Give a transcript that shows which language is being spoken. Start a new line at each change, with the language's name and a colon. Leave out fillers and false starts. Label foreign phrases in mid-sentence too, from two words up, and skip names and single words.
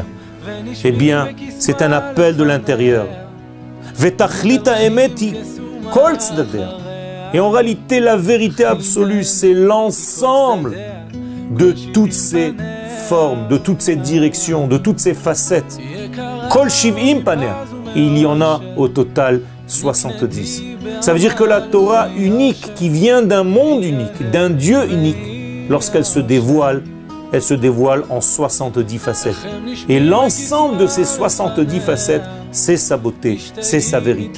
French: Eh bien, c'est un appel de l'intérieur. Et en réalité, la vérité absolue, c'est l'ensemble de toutes ces formes, de toutes ces directions, de toutes ces facettes.
Hebrew: כל שבעים פנים.
French: Et il y en a au total 70. Ça veut dire que la Torah unique, qui vient d'un monde unique, d'un Dieu unique, lorsqu'elle se dévoile, elle se dévoile en 70 facettes. Et l'ensemble de ces 70 facettes, c'est sa beauté, c'est sa vérité.